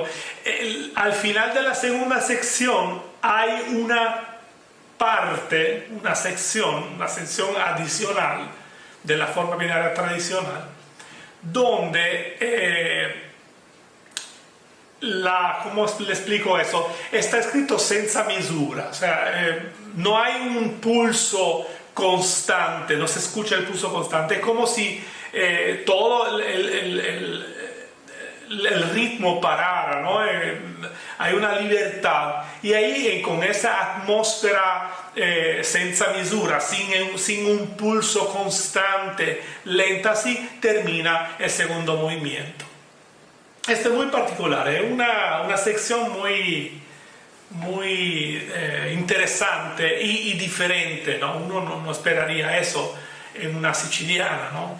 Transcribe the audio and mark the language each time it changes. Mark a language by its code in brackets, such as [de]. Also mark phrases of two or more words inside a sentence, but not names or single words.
[es] Al final de la segunda sección hay una parte, una sección adicional de la forma binaria tradicional, donde ¿cómo le explico eso? Está escrito [it] senza misura, [es] o sea, no hay un pulso constante, no se escucha el pulso constante, es como si todo el ritmo parara, ¿no? hay una libertad, y ahí con esa atmósfera [it] senza misura, [es] sin un pulso constante, lenta, así termina el segundo movimiento. Este es muy particular, es una sección muy interesante y diferente, ¿no? Uno no esperaría eso en una siciliana, ¿no?